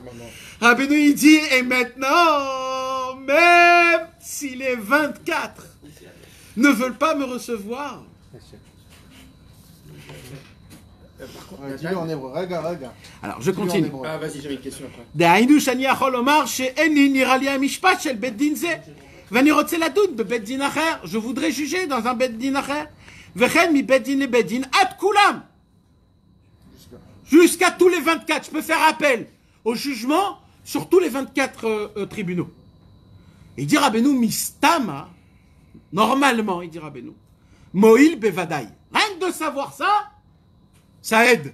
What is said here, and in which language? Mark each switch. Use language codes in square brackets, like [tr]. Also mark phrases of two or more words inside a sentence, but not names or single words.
[fr] Rabbeinu, il dit, et maintenant, même si les 24 ne veulent pas me recevoir, dis-le en hébreu, regarde. alors je continue. Ah, vas-y, j'avais une question après. [he] דהיינו שאני יכול לומר שאיני נראה לי המשפט של בית דין זה ואני רוצה לדון בבית דין אחר, [fr] je voudrais juger dans un [he] בית דין אחר וכן מבית דין לבית דין עד כולם [fr] jusqu'à tous les 24, je peux faire appel au jugement sur tous les 24 tribunaux. Il dit Rabbeinu mistama, normalement il dit Rabbeinu [he] מועיל בוודאי, [fr] rien que de savoir ça aide.